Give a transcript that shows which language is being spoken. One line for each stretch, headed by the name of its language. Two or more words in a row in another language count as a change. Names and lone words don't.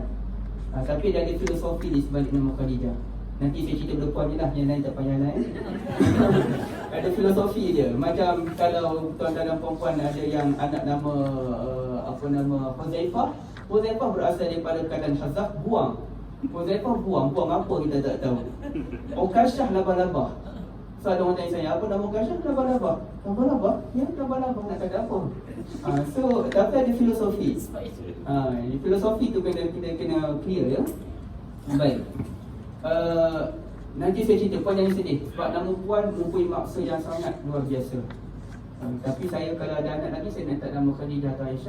Malay: Tapi dia ada filosofi di sebalik nama Khadijah. Nanti saya cerita berdepan je lah, yang lain tak payah lain. Ada filosofi dia. Macam kalau tuan dalam perempuan ada yang anak nama Huzaifah. Huzaifah berasal daripada kanan Hazaf, buang. Huzaifah buang apa kita tak tahu. Ukasyah laba-laba. So ada orang tanya saya, apa nama Ukasyah? Laba-laba. Laba-laba? Ya, laba-laba. Nak kata apa? So, tapi ada filosofi. Filosofi tu kita kena clear, ya. Baik. Nanti saya cerita, puan jangan sedih sebab nama puan mempunyai maksud yang sangat luar biasa. Tapi saya kalau ada anak lagi, saya nak tak nama Khadijah atau Aisyah.